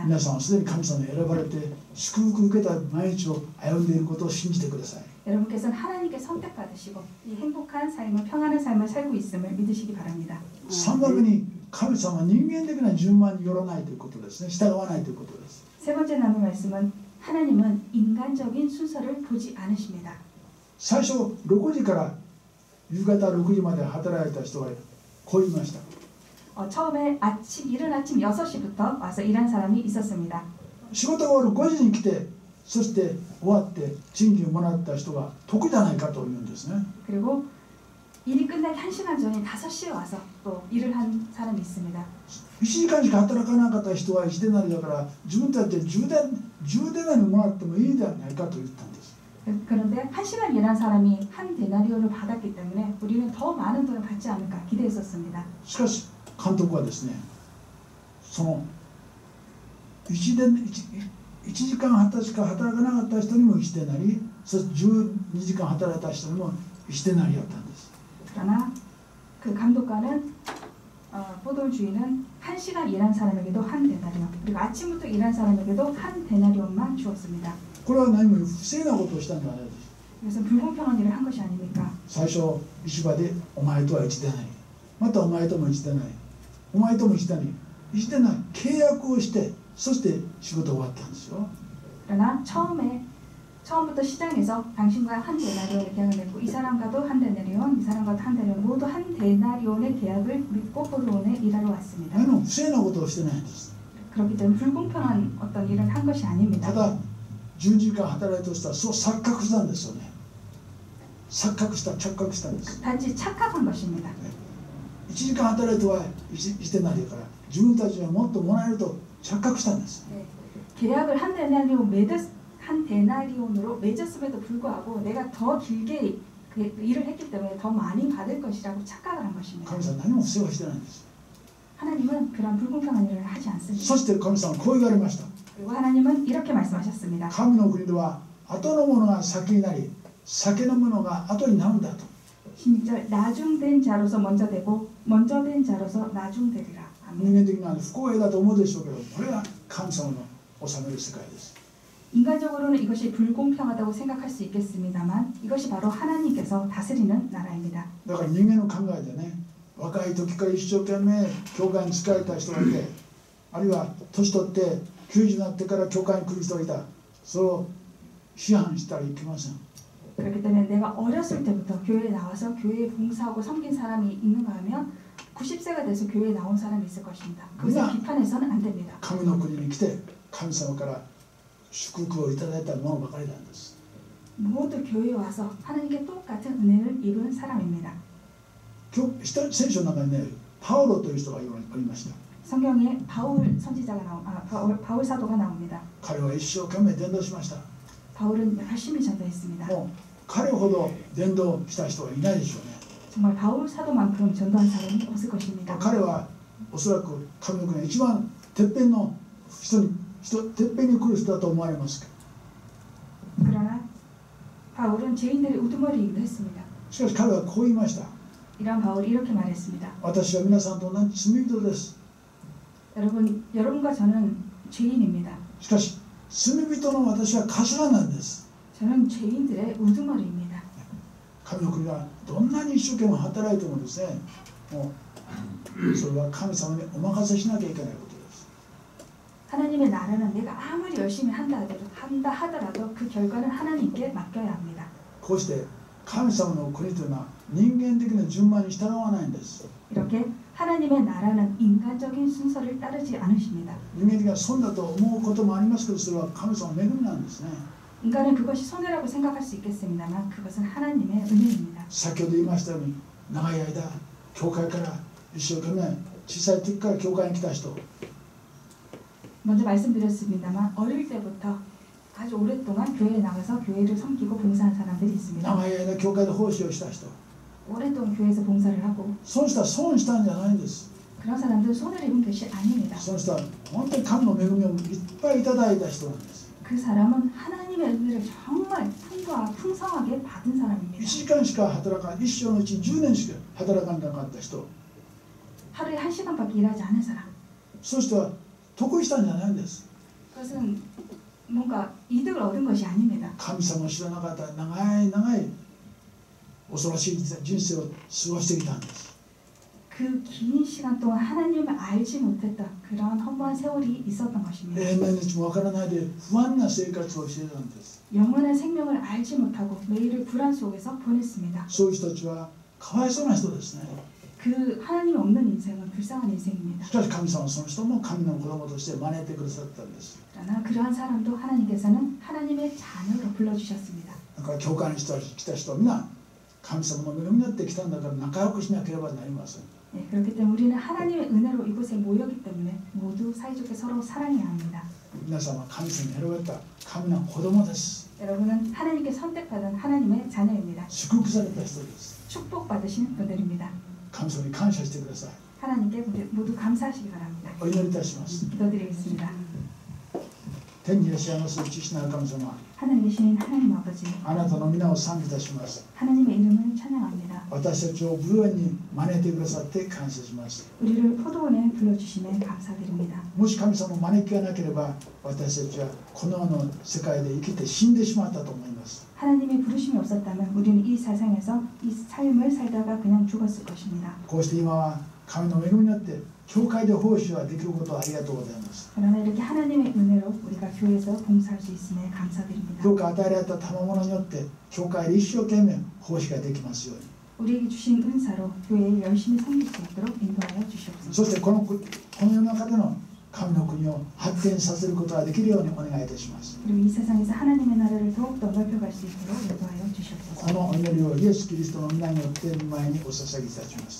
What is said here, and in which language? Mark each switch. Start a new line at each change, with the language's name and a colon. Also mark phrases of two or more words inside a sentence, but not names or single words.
Japanese: 皆さんはすでに神様に選ばれて祝福を受けた毎日を歩んでいることを信じてください。
Korean: 여러분께서는 하나님께 선택받으시고 이 행복한 삶을 평안한 삶을 살고 있음을 믿으시기 바랍니다.
Japanese: 3 番目に神様は人間的な順番によらないということですね。従わないということです。
Korean: 세 번째 나눌 말씀은 하나님은 인간적인 순서를 보지 않으십니다.
Japanese: 最初6時から夕方6時まで働いた人がこう言いました。
Korean: 처음에 이른 아침 6시부터 와서 일한 사람이 있었습니다.
Japanese: 仕事が終わる5時に来てそして終わって賃金をもらった人が得じゃないかと言うんですね。
Korean: 그리고 일이 끝나기 1시간 전에 5시에 와서 또 일을 한 사람이 있습니다.
Japanese: 1 時間しか働かなかった人は1デナリだから自分たちで10デナリもらってもいいんじゃないかと言ったんです。
Korean: 그런데 1시간 일한 사람이 한 데나리온을 받았기 때문에 우리는 더 많은 돈을 받지 않을까 기대했었습니다.
Japanese: しかし監督はですね、その1時間しか働かなかった人にも1デナリ、そして12時間働いた人にも1デナリだったんです。
Korean: 그러나 그 감독관은 포도원 주인은 1시간 일한 사람에게도 한 데나리온, 그리고 아침부터 일한 사람에게도 한 데나리온만 주었습니다.
Japanese: これは何も不正なことをしたんじゃないです。
Korean: 그래서 불공평한 일을 한 것이 아닙니까?
Japanese: 最初市場でお前とは1デナリ、またお前とも1デナリ、お前とも1デナリ、1デナリ契約をして、そして仕事終わったんですよ。
Korean: 그러나 처음부터 시장에서 당신과 한 데나리온의 계약을 맺고 이 사람과도 한 데나리온, 이 사람과도 한 데나리온, 모두 한 데나리온의 계약을 맺고 포도원에 일하러 왔습니다.
Japanese: 何も不正なことをしてないんです。
Korean: 그렇기 때문에 불공평한 어떤 일을 한 것이 아닙니다.
Japanese: ただ12時間働いてたらそう錯覚したんですよね。錯覚したんです。
Korean: 단지 착각한 것입니다.
Japanese: 1 時間働いては1デナリだから自分たちはもっともらえると착각したんです。
Korean: 계약을 한 데나리온으로 맺었음에도 불구하고 내가 더 길게 그 일을 했기 때문에 더 많이 받을 것이라고 착각을 한 것입니다.
Japanese: 神様何も不正はしてないんです。
Korean: 하나님은 그런 불공평한 일을 하지 않습니다.
Japanese: そして神様はこう言われました。
Korean: 그리고 하나님은 이렇게 말씀하셨습니다.
Japanese: 神の国では後のものが先になり先のものが後になるんだと。
Korean: 16절 나중된 자로서 먼저 되고 먼저 된 자로서 나중되리라.
Japanese: 人間的な不公平だと思うでしょうけど、これが神様の治める世界です。
Korean: 인간적으로는 이것이 불공평하다고 생각할 수 있겠습니다만 이것이 바로 하나님께서 다스리는 나라입니다.
Japanese: だから人間の考えでね、若い時から一生懸命教会に仕えた人がいて、あるいは年取って90になってから教会に来る人がいた。それを批判したらいけません。
Korean: 그렇기 때문에 내가 어렸을 때부터 교회에 나와서 교회에 봉사하고 섬긴 사람이 있는가 하면 90세가 돼서 교회에 나온 사람이 있을 것입니다. 그것을 비판해서는 안 됩니다.
Japanese: 神の国に来て神様から祝福をいただいたものばかりなんです。
Korean: 모두 교회에 와서 하나님께 똑같은 은혜를 입은 사람입니다.
Japanese: 聖書の中にね、パウロという人がおりました。
Korean: 성경에 바울 선지자가 바울 사도가 나옵니다.
Japanese: 彼は一生懸命伝道しました。
Korean: 바울은 열심히 전도했습니다.
Japanese: もう彼ほど伝道した人はいないでしょうね。
Korean: 정말 바울 사도만큼 전도한 사람이 없을 것입니다.
Japanese: 彼はおそらく神の国の一番てっぺんのてっぺんに来る人だと思われますけど。
Korean: 그러나 바울은 죄인들의 우두머리이기도 했습니다.
Japanese: しかし彼はこう言いました。
Korean: 이런 바울이 이렇게 말했습니다.
Japanese: 私は皆さんと同じ罪人です。
Korean: 여러분과 저는 죄인입니다.
Japanese: しかし罪人の私は頭なんです。
Korean: 저는 죄인들의 우두머리입니다.
Japanese: 神の国はどんなに一生懸命働いてもですね、もうそれは神様にお任せしなきゃいけないことです。
Korean: 하나님의 나라는 내가 아무리 열심히 한다 하더라도 그 결과는 하나님께 맡겨야 합니다.
Japanese: こうして神様の国というのは人間的な順番に従わないんです。
Korean: 이렇게 하나님의 나라는 인간적인 순서를 따르지 않으십니다.
Japanese: 人間的な損だと思うこともありますけど、それは神様の恵みなんですね。
Korean: 인간은 그것이 손해라고 생각할 수 있겠습니다만 그것은 하나님의 은혜입니다.
Japanese: 先ほど言いましたように、長い間教会から一生懸命小さい時から教会に来た人、
Korean: 먼저 말씀드렸습니다만 어릴 때부터 아주 오랫동안 교회에 나가서 교회를 섬기고 봉사한 사람들이 있습니다.
Japanese: 長い間教会で奉仕をした人、
Korean: 오랫동안 교회에서 봉사를 하고
Japanese: その人は損したんじゃないんです。
Korean: 그런 사람들은 손해를 입은 것이 아닙니다.
Japanese: その人は本当に神の恵みをいっぱいいただいた人なんです。
Korean: 그 사람은 하나님의 은혜를 정말 풍성하게 받은
Japanese: 1
Korean: 사람입니다.
Japanese: 時間しか働かない、一生のうち10年しか働かなかった人、
Korean: 하루에 1시간밖에 일하지 않은 사람.
Japanese: その人は得意したんじゃないんです。
Korean: 그것은 뭔가 이득을 얻은 것이 아닙니다.
Japanese: 神様を知らなかった長い恐ろしい人生を過ごしてきたんです。
Korean: 그 긴 시간 동안 하나님을 알지 못했던 그런 허무한 세월이 있었던 것입니다.
Japanese: 永遠の日もわからないで不安な生活をしていたんです。
Korean: 영원한 생명을 알지 못하고 매일을 불안 속에서 보냈습니다.
Japanese: そういう人たちはかわいそうな人ですね。
Korean: 그 하나님 없는 인생은 불쌍한 인생입니다.
Japanese: しかし神様はその人も神の子供として招いてくださったんです。
Korean: 그러나 그러한 사람도 하나님께서는 하나님의 자녀로 불러주셨습니다.
Japanese: だから教会に来た人は皆神様の恵みによって来たんだから仲良くしなければなりません。
Korean: 네, 그렇기 때문에 우리는 하나님의 은혜로 이곳에 모였기 때문에 모두 사이좋게 서로 사랑해야 합니다.
Japanese: 皆様、神様に選ばれた神の子供です。
Korean: 여러분은 하나님께 선택받은 하나님의 자녀입니다.
Japanese: 祝福された人です。
Korean: 축복받으신 분들입니다.
Japanese: 神様に感謝してください。
Korean: 하나님께 모두 감사하시기 바랍니다.
Japanese: お祈りいたします。
Korean: 기도드리겠습니다.
Japanese: 天にいらっしゃいます父なる神様、
Korean: 하늘에 계신 하나님 아버지,
Japanese: あなたの皆を賛美いたします。
Korean: 하나님의 이름을 찬양합니다.
Japanese: 私たちを武園に招いてくださって感謝します。
Korean: 우리를 포도원에 불러주심에 감사드립니다.
Japanese: もし神様の招きがなければ、私たちはこの世の世界で生きて死んでしまったと思います。
Korean: 하나님의 부르심이 없었다면 우리는 이 세상에서 이 삶을 살다가 그냥 죽었을 것입니다.
Japanese: こうして今は神の恵みによって教会で奉仕ができることをありがとうございます。
Korean: 그러나 이렇게 하나님의 은혜로 우리가 교회에서 봉사할 수 있음에 감사드립니다.
Japanese: どうか与えられた賜物によって教会で一生懸命奉仕ができますように。
Korean: 우리에게 주신 은사로 교회에 열심히 섬길 수 있도록 인도하여
Japanese: そ
Korean: 주시옵소서.
Japanese: してこの世の中での神の国を発展させることができるようにお願いいたします。
Korean: 그리고 이 세상에서 하나님의 나라를 더욱더 넓혀갈 수 있도록 인도하여
Japanese: こ
Korean: 주시옵소서.
Japanese: のお祈りをイエス・キリストの皆によって御前にお捧げいたします。